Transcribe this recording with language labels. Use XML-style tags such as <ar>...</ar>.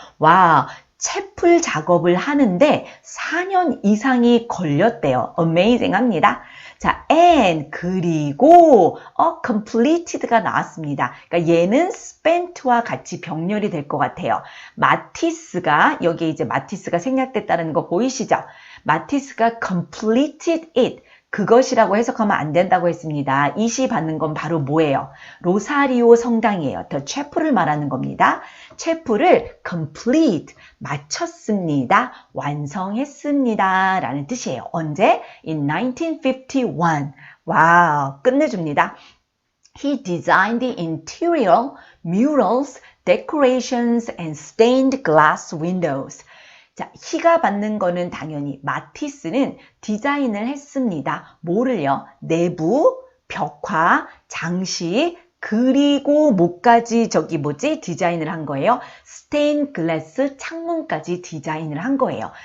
<ko>와, 채플 작업을 하는데 4년 이상이 걸렸대요. Amazing 합니다. 자, and 그리고 completed가 나왔습니다. 그러니까 얘는 spent와 같이 병렬이 될 것 같아요. 마티스가 여기 이제 마티스가 생략됐다는 거 보이시죠?</ko> <en>마티스가 completed it.</en> <ko>그것이라고 해석하면 안 된다고 했습니다. 이시 받는 건 바로 뭐예요? 로사리오 성당이에요. 더 채플을 말하는 겁니다. 채플을 complete, 마쳤습니다. 완성했습니다. 라는 뜻이에요. 언제?</ko> <en>In 1951.</en> <ko>와우, 끝내줍니다.</ko> <en>He designed the interior, murals, decorations, and stained glass windows.</en> <ko>자, 희가 받는 거는 당연히 마티스는 디자인을 했습니다. 뭐를요? 내부, 벽화, 장식, 그리고 뭐까지 저기 뭐지? 디자인을 한 거예요. 스테인 글래스 창문까지 디자인을 한 거예요.</ko>